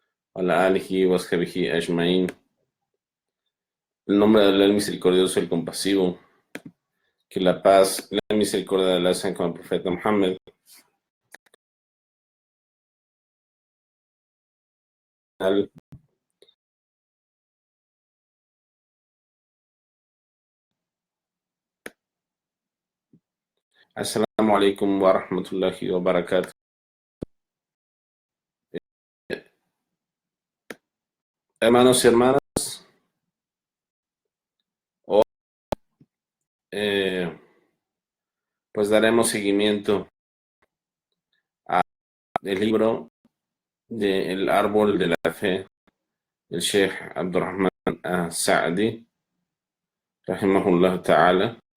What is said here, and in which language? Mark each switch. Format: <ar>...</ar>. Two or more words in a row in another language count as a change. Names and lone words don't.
<ar>على آله وأصحابه أجمعين.</ar> <es>El nombre de Allah, el misericordioso, el compasivo. Que la paz, la misericordia de Allah sean con el profeta Muhammad.</es> <ar>السلام عليكم ورحمة الله وبركاته.</ar> <es>Hermanos y hermanas, hoy eh, pues daremos seguimiento al libro de El árbol de la fe del Sheikh Abdurrahman Sa'di,</es> <ar>رحمه الله تعالى.</ar>